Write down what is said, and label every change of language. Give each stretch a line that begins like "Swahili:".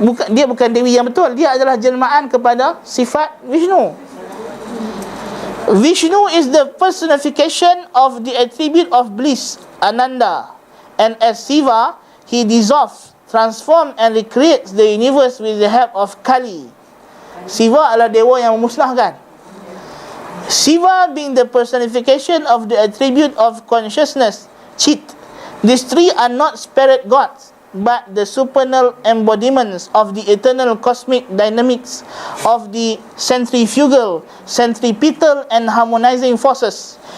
Malay: Dia bukan Dewi yang betul, dia adalah jelmaan kepada sifat Vishnu.
English: Vishnu is the personification of the attribute of bliss, Ananda. And as Shiva, he dissolves, transforms and recreates the universe with the help of Kali.
Malay: Shiva adalah dewa yang memusnahkan.
English: Shiva being the personification of the attribute of consciousness, Chit. These three are not spirit gods, but the supernal embodiments of the eternal cosmic dynamics of the centrifugal, centripetal and harmonizing forces.